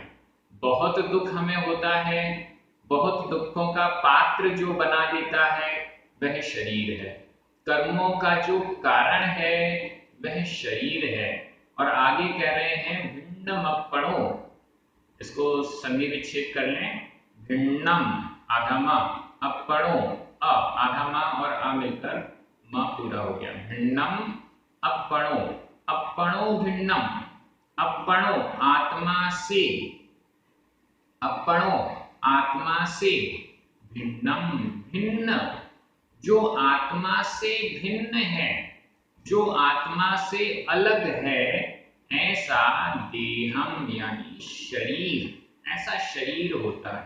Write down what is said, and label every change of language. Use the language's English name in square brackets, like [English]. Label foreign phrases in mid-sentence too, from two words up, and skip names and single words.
[Hindi] बहुत दुख हमें होता है, बहुत दुखों का पात्र जो बना देता है वह शरीर है। कर्मों का जो कारण है वह शरीर है। और आगे कह रहे हैं भिन्नमप्पणो, इसको संधि विच्छेद कर लें। भिन्नम आधा म, अप्पणो अ, आधा म और अ मिलकर म पूरा हो गया। [Prakrit languages] भिन्नम अप्पणो, अप्पणो भिन्नम, अप्पणो [Hindi] आत्मा से, अप्पणो आत्मा से, भिन्नम भिन्न, जो आत्मा से भिन्न है, जो आत्मा से अलग है, ऐसा देहम यानी शरीर, ऐसा शरीर होता है।